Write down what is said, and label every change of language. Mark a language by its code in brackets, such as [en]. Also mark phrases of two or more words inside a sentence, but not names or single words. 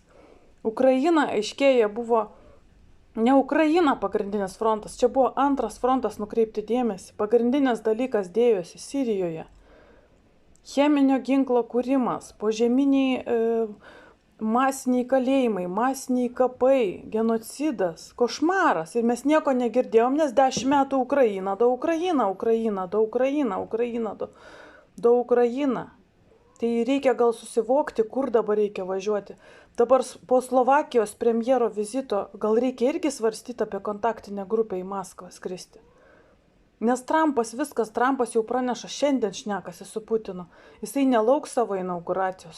[lt] Ukraina, aiškėja, buvo ne Ukraina pagrindinis frontas, čia buvo antras frontas nukreipti dėmesį. Pagrindinis dalykas dėjosi Sirijoje. Cheminio ginklo kūrimas, požeminiai masiniai kalėjimai, masiniai kapai, genocidas, košmaras. Ir mes nieko negirdėjom, nes 10 metų Ukraina, da Ukraina, Ukraina, da Ukraina, Ukraina, da Ukraina. Tai reikia gal susivokti, kur dabar reikia važiuoti. Dabar po Slovakijos premjero vizito gal reikia irgi svarstyti apie kontaktinę grupę į Maskvą skristi. Nes Trumpas jau praneša, šiandien šnekasi su Putinu. Jisai nelauks savo inauguracijos.